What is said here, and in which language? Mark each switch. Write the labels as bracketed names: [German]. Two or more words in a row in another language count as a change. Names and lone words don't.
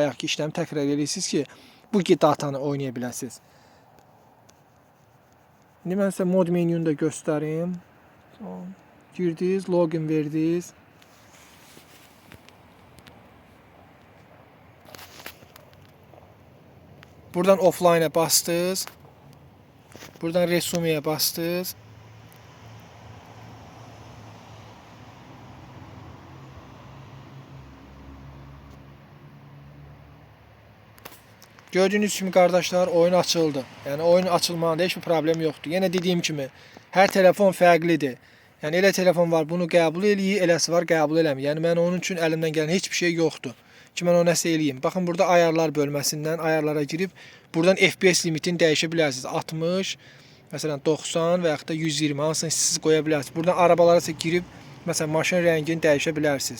[Azerbaijani] Bayaqki işləmi təkrar edirsiniz ki, bu datanı oynaya biləsiniz. İndi mən sizə mod menyunu da göstərim. Girdiniz, login verdiniz. Buradan offline-a bastınız. [Turkish] Buradan resume'ye bastınız. Gördüğünüz kimi kardeşler oyun açıldı. Yani oyun açılmağında hiçbir problem yoktu. Yine dediğim [Azerbaijani] kimi her telefon fərqlidir. Yani elə telefon var bunu qəbul eləyir, eləsi var qəbul eləmir. Yəni mən onun üçün əlimdən gələn heç bir şey yoxdur ki mən o nəsə eləyim. Baxın burada ayarlar bölməsindən ayarlara girib buradan FPS limitini dəyişə bilərsiniz. 60, məsələn 90 və yaxud da 120 hansını siz qoya bilərsiniz. Buradan arabalara girib məsələn maşın rəngini dəyişə bilərsiniz.